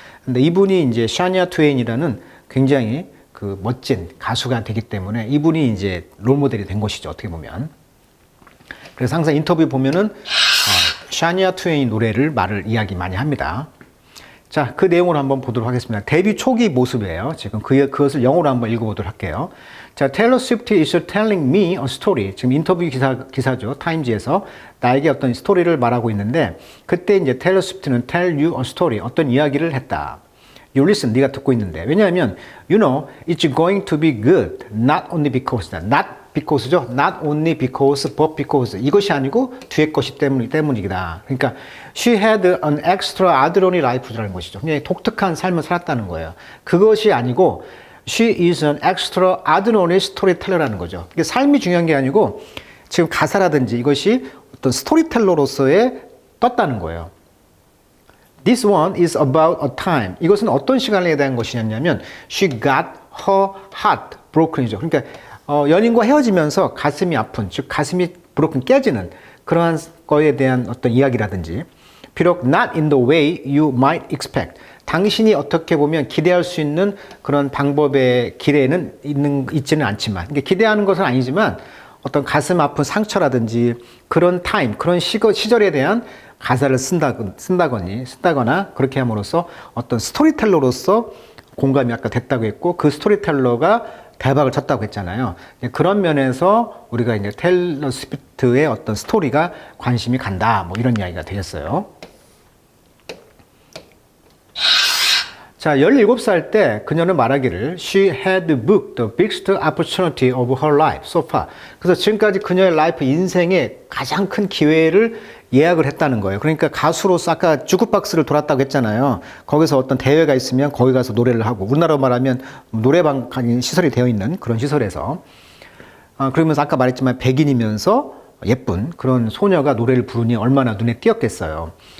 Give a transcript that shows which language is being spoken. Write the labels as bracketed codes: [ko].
[ko] 근데 이분이 이제 샤니아 트웨인이라는 굉장히 그 멋진 가수가 되기 때문에 이분이 이제 롤 모델이 된 것이죠. 어떻게 보면. 그래서 항상 인터뷰 보면은 샤니아 트웨인 노래를 이야기 많이 합니다. 자, 그 내용을 한번 보도록 하겠습니다. 데뷔 초기 모습이에요. 지금 그것을 영어로 한번 읽어보도록 할게요. [en] 자, Taylor Swift is telling me a story. [ko] 지금 인터뷰 기사죠. 타임지에서 나에게 어떤 스토리를 말하고 있는데 그때 이제 Taylor Swift는 [en] tell you a story. [ko] 어떤 이야기를 했다. [en] You listen, [ko] 네가 듣고 있는데. 왜냐하면 [en] you know it's going to be good. Not only because. Not because죠. Not only because, but because. [ko] 이것이 아니고 뒤에 것이 때문이다. 그러니까 [en] she had an extraordinary life [ko] 라는 것이죠. 그냥 독특한 삶을 살았다는 거예요. 그것이 아니고 [en] she is an extraordinary storyteller [ko] 라는 거죠. 이게 삶이 중요한 게 아니고 지금 가사라든지 이것이 어떤 스토리텔러로서의 떴다는 거예요. [en] This one is about a time. [ko] 이것은 어떤 시간에 대한 것이냐면 [en] she got her heart broken이죠. [ko] 그러니까 연인과 헤어지면서 가슴이 아픈, 즉 가슴이 broken 깨지는 그러한 거에 대한 어떤 이야기라든지 비록 [en] not in the way you might expect. [ko] 당신이 어떻게 보면 기대할 수 있는 그런 방법의 길에는 있지는 않지만 그러니까 기대하는 것은 아니지만 어떤 가슴 아픈 상처라든지 그런 타임, 그런 시절에 대한 가사를 쓴다거나 그렇게 함으로써 어떤 스토리텔러로서 공감이 아까 됐다고 했고 그 스토리텔러가 대박을 쳤다고 했잖아요. 그런 면에서 우리가 이제 테일러 스위프트의 어떤 스토리가 관심이 간다. 뭐 이런 이야기가 되겠어요. 자, 17살 때 그녀는 말하기를 [en] She had booked the biggest opportunity of her life so far. [ko] 그래서 지금까지 그녀의 라이프 인생의 가장 큰 기회를 예약을 했다는 거예요. 그러니까 가수로서 아까 주크박스를 돌았다고 했잖아요. 거기서 어떤 대회가 있으면 거기 가서 노래를 하고 우리나라로 말하면 노래방 시설이 되어 있는 그런 시설에서 그러면서 아까 말했지만 백인이면서 예쁜 그런 소녀가 노래를 부르니 얼마나 눈에 띄었겠어요.